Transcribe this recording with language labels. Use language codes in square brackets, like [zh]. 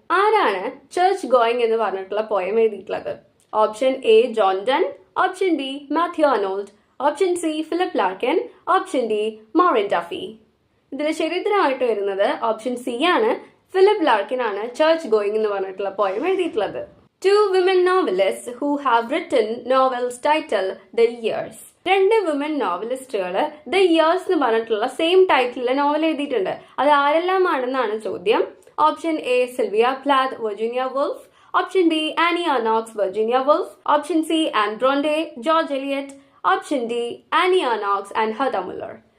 [ml] ആരാണ് church going എന്ന് പറഞ്ഞിട്ടുള്ള പോയം എഴുതിയിട്ടുള്ളത്? Option A John done, option B Mathew Arnold, option C Philip ലാർക്കൻ, option D Maureen Duffy. ഇതിൽ ശരിയുത്തരമായിട്ട് വരുന്നത് ഓപ്ഷൻ സി ആണ്. ഫിലിപ്പ് ലാർക്കിൻ ആണ് ചർച്ച് ഗോയിങ് എന്ന് പറഞ്ഞിട്ടുള്ള പോയം എഴുതിയിട്ടുള്ളത്. [en] 2 women novelists who have written novels titled The Years. [ml] 2 women നോവലിസ്റ്റുകൾ the years എന്ന് പറഞ്ഞിട്ടുള്ള same ടൈറ്റിലുള്ള novel എഴുതിയിട്ടുണ്ട്. അത് ആരെല്ലാമാണെന്നാണ് ചോദ്യം. Option A Sylvia പ്ലാത്ത്, Virginia wolf, option B Annie ആർനോക്സ്, Virginia wolf, option C an Brontë, George Eliot, option D Annie ആർനോക്സ് and ഹെർത Muller.